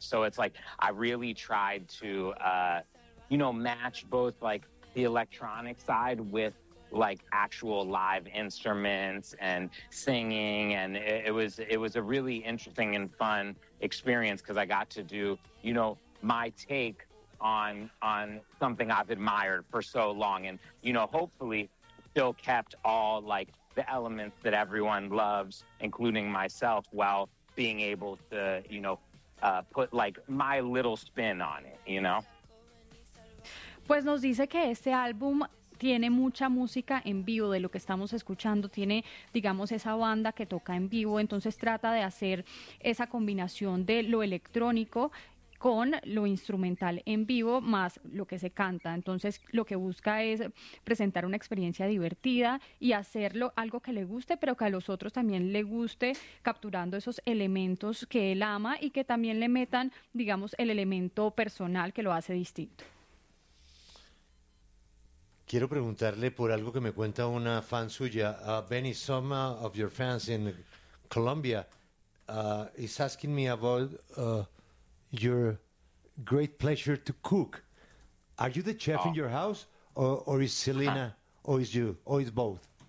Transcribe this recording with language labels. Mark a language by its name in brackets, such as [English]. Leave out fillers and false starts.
[English] So it's like I really tried to match both like the electronic side with like actual live instruments and singing, and it was a really interesting and fun experience because I got to do, you know, my take on something I've admired for so long, and you know, hopefully still kept all like the elements that everyone loves, including myself, while being able to, you know, put like my little spin on it, you know. [Spanish] Pues nos dice que este álbum tiene mucha música en vivo de lo que estamos escuchando, tiene, digamos, esa banda que toca en vivo, entonces trata de hacer esa combinación de lo electrónico con lo instrumental en vivo más lo que se canta. Entonces, lo que busca es presentar una experiencia divertida y hacerlo algo que le guste, pero que a los otros también le guste, capturando esos elementos que él ama y que también le metan, digamos, el elemento personal que lo hace distinto. Quiero preguntarle por algo que me cuenta una fan suya. [English] Benny, some of your fans in Colombia is asking me about your great pleasure to cook. Are you the chef in your house, or is Selena, or is you, or is both?